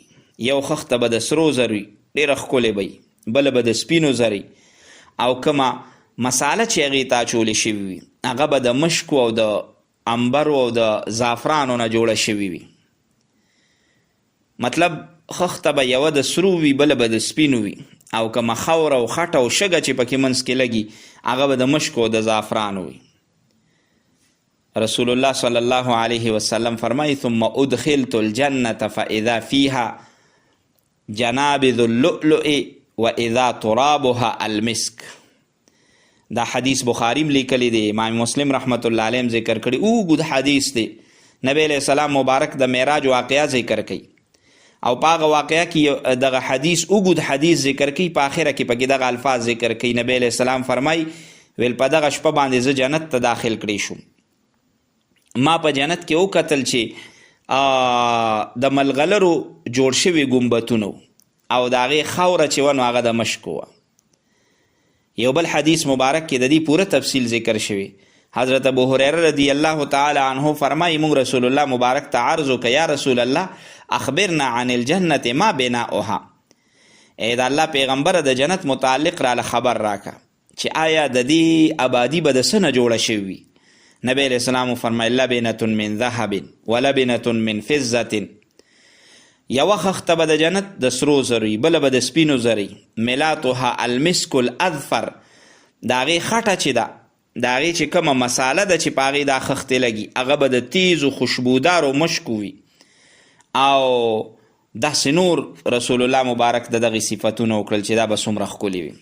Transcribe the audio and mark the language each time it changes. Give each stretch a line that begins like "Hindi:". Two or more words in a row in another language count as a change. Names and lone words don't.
Pashto: یو خښته به د سرو زرو وي ډېره ښکلې به وي بله به د سپینو زرو او کومه مساله چې هغې ته اچولې شوي وي هغه به د مشکو او د انبرو او د زعفرانو نه جوړه شوي وي. مطلب خښته به یوه د سرو وي بله به د سپینو وي او کومه خاوره او خټه او شګه چې پکې منځ کې لګي هغه به د مشکو او د زعفرانو وي.
Arabic: رسول الله صلی الله علیه وسلم فرمایي ثم ادخلت الجنة فاذا فيها جنابذ اللؤلؤ واذا ترابها المسك.
Pashto: دا حدیث بخاریم لیکلی دی امام مسلم
Arabic: رحمت الله علیه
Pashto: ذکر کړي اوږد حدیث دی.
Arabic: نبی علیہ السلام
Pashto: مبارک د معراج واقعه ذکر کوي او په هغه واقعه کې دغه حدیث اوږد حدیث ذکر کوي په آخره کې پکې دغه الفاظ ذکر کوي.
Arabic: نبی علیہ السلام
Pashto: فرمایي ویل په دغه شپه باندې زه جنت ته داخل کړی شوم. ما په جنت کې وکتل چې د ملغلرو جوړ شوي ګمبتونه او د هغې خاوره چې وه نو هغه د مشکو وه. یو بل حدیث مبارک کې د دې پوره تفصیل ذکر شوی. حضرت ابو هریره
Arabic: رضی الله تعالی عنه
Pashto: فرمایي موږ رسول الله مبارک ته عرض وکړه
Arabic: یا رسول الله اخبرنا عن الجنة ما بناؤها.
Pashto: ای د الله پیغمبره د جنت متعلق راله خبر راکه چې آیا د دې آبادي به د څه نه جوړه شوي.
Arabic: نبی علیہ السلام فرمایي لبنة من ذهب ولبنة من فضة.
Pashto: یوه خښته به د جنت د سرو زروي بله به د سپینو زروي
Arabic: ملاتها المسک الاظفر.
Pashto: د هغې خټه چې ده د هغې چې کومه مساله ده چې په هغې دا خښتې لګي هغه به د تیزو خوشبودارو مشکو وي او داسې نور رسول الله مبارک د دغې صفتونه وکړل چې دا به څومره ښکلي وي.